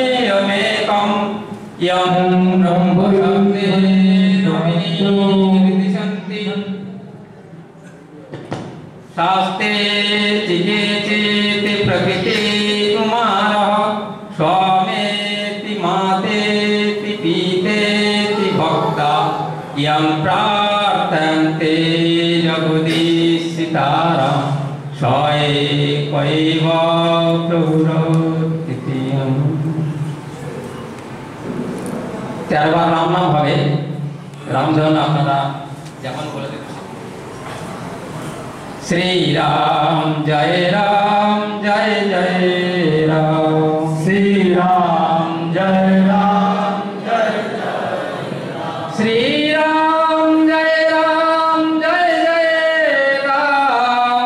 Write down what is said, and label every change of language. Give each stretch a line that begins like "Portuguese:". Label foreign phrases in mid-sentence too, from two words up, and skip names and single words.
Sanskrit: वेदान्तिननिर्वचनेयमेकं यं ब्रह्मशब्दे शास्ते चिगे चेति प्रकृति कुमारः स्वामेति मातेति पीतेति भक्ता यं प्रार्थन्ते जगदीशितारं स एकैव प्रभुरतिथियम्।
Bangla: 13 বার রাম নাম হবে। রামধন আপনারা যেমন বলে দেবেন।
Sanskrit: श्री राम जय राम जय जय राम। श्री राम जय राम जय जय राम। श्री राम जय राम जय जय राम।